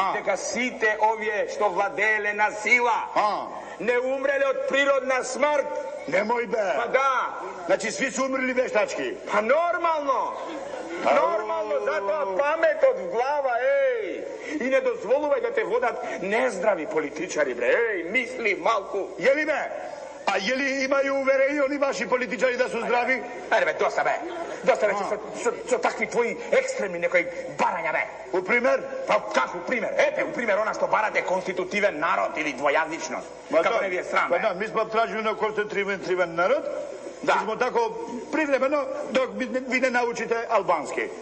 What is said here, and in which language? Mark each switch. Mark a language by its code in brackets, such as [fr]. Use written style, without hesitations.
[mk] Дека сите овие што владееле на сила не умреле од природна смрт. Немој, бе. Па да. [sr] Значи, сви су умрели вештачки. [mk] Па нормално. Нормално, затоа паметот в глава, еј. И не дозволувај да те водат нездрави политичари, бре. Еј, мисли малку. [sr] Јели, бе? А јели имају уверени они ваши политичари да су здрави? [mk] Ајде, бе, доста, бе. Доста вече со такви твои екстремни некои барања, бе. [sr] У пример? [mk] Па како пример? Ете, у пример она што барате конститутивен народ или двојазичност. Како не ви е срам, бе? [sr] Да, ми сме тражили на конститутивен народ. Да. И смо тако привремено док ви не научите албански.